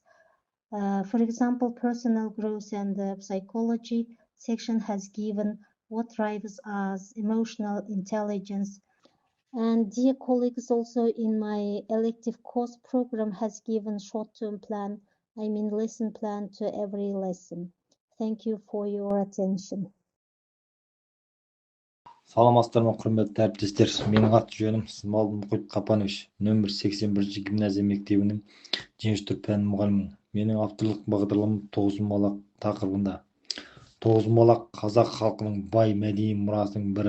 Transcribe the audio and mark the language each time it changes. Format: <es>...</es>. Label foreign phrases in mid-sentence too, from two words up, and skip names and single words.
<en>For example, personal growth and psychology section has given what drives us, emotional intelligence. And dear colleagues, also in my elective course program has given short-term plan, lesson plan to every lesson. Thank you for your attention.</en> <kk>Саламатсыздар ма, құрметті әріптестер. Менің аты-жөнім Смал Мұхит Қапанович, нөмір 81 гимназия мектебінің жеңіс түрі пәні мұғалімімін. Менің авторлық бағдарламам тоғызқұмалақ тақырыбында. Тоғызқұмалақ қазақ халқының бай мәдени мұрасының бірі.</kk>